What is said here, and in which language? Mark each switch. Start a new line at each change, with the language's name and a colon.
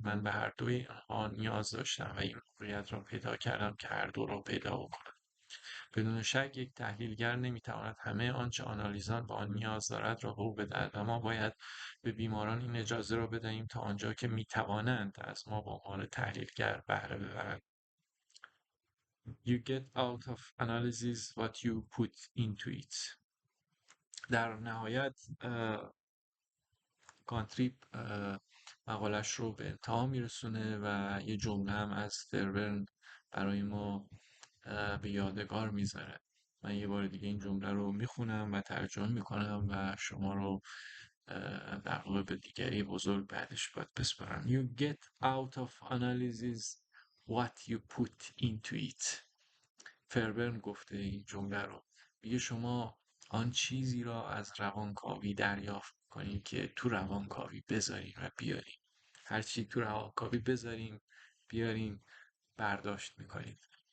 Persian: من به هر دوی آنها نیاز داشتم و این موقعیت را پیدا کردم که هر دو را پیدا بکنم. بدون شک یک تحلیلگر نمیتواند همه آنچه آنالیزان به آن نیاز دارد را به او بدهد و ما باید به بیماران این اجازه را بدهیم تا آنجا که میتوانند از ما به عنوان تحلیلگر بهره ببرند.
English: You get out of analysis what you put into it.
Persian: در نهایت گانتریپ مقالش رو به انتها میرسونه و یه جمله هم از فربرن برای ما به یادگار میذاره. من یه بار دیگه این جمله رو میخونم و ترجمه میکنم و شما رو در واقع به دیگری بزرگ بعدش باید بسپارم.
English: You get out of analysis what you put into it.
Persian: فربرن گفته این جمله رو. میگه شما آن چیزی را از روانکاوی دریافت کنید که تو روانکاوی بذاریم و بیاریم. هر چی تو روانکاوی بذاریم بیاریم برداشت میکنید.